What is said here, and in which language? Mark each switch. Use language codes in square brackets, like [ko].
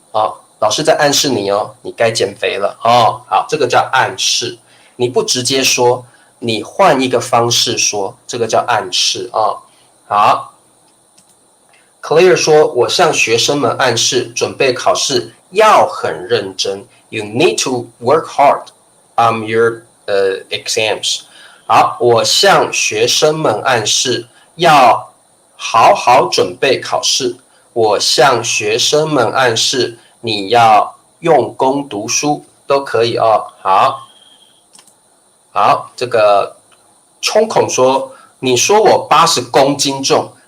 [zh] 哦，老师在暗示你哦，你该减肥了哦。好，这个叫暗示。你不直接说，你换一个方式说，这个叫暗示哦。好。 Claire 说：“我向学生们暗示，准备考试要很认真。 [en] You need to work hard on your exams。” [zh] 好，我向学生们暗示要好好准备考试。我向学生们暗示你要用功读书，都可以哦。好，这个冲孔说：“你说我80公斤重。”